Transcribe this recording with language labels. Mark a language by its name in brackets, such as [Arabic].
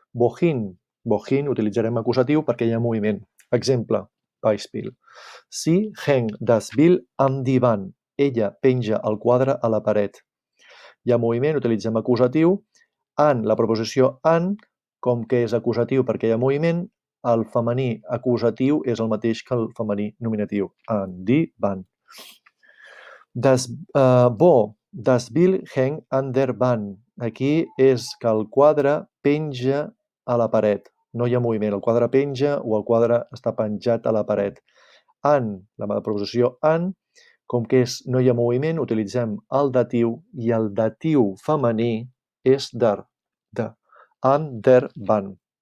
[German] Wohin, [Catalan] utilitzarem acusatiu perquè hi ha moviment. Exemple, Beispiel. [German] Sie hängt das Bild am die Wand. [Catalan] Ella penja el quadre a la paret. Hi ha moviment, utilitzem acusatiu. An, la preposició an, com que és acusatiu perquè hi ha moviment, el femení acusatiu és el mateix que el femení nominatiu. [German] An die Wand. Das Bild hängt an der Wand. [Catalan] Aquí és que el quadre penja a la paret. No hi ha moviment. El quadre penja o el quadre està penjat a la paret. An, la preposició an, com que no hi ha moviment, utilitzem el datiu i el datiu femení és der, de, [German] an der Wand.